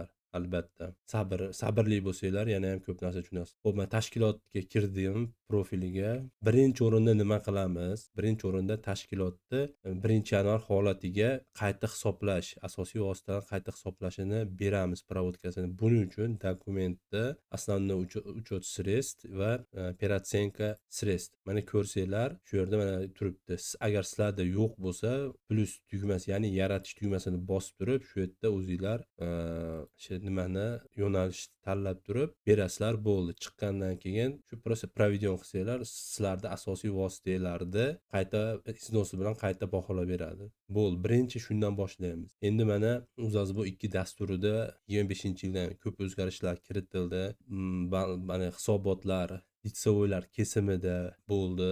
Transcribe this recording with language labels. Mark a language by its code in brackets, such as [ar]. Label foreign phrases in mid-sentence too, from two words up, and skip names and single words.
[uz] Albatta, sabrli bo'lsanglar yana ham ko'p narsa tushunasiz. Xo'p, men tashkilotga kirdim, profiliga. Birinchi o'rinda nima qilamiz? Birinchi o'rinda tashkilotni 1-yanvar holatiga qayta hisoblash, asosiy vositalar qayta hisoblashini beramiz, provodkasini. Buning uchun dokumentda [ru] основной учет средств [uz] va [ru] оператsionka средств. [uz] Mana ko'rsanglar, shu yerda mana turibdi. Agar sizlarda yo'q bo'lsa, plus tugmasi, ya'ni yaratish tugmasini bosib turib, shu yerda o'zingizlar nimani yo'nalish tanlab turib berasizlar, bo'ldi. Chiqqandan keyin shu [ru] просто проведен [uz] qilsanglar, sizlarda asosiy vositalarni qayta iznosi bilan qayta baholab beradi. Bo'ldi. Birinchi shundan boshlaymiz. Endi mana Uzazbo 2 dasturida 25-yildan ko'p o'zgarishlar kiritildi. Mana hisobotlar litsevoylar kesimida bo'ldi.